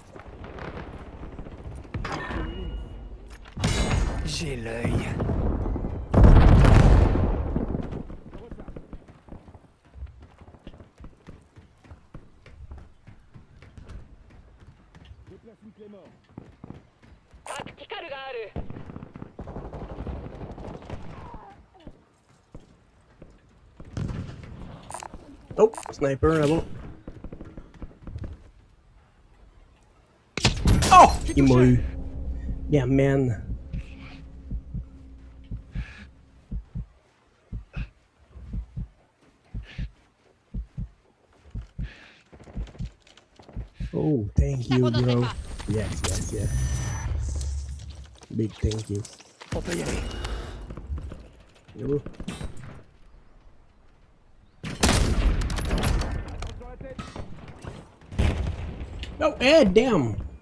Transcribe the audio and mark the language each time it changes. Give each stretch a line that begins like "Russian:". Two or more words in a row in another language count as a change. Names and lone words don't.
French: J'ai l'œil. Déplace une clé mort.
Japanese: タクティカルがある。
French: Oh, sniper là-bas. Oh! Il m'a eu.
English: Yeah, man. Oh, thank you, bro. Yes, yes, yes. Big thank you.
French: On peut y aller.
English: Yo. Oh, damn!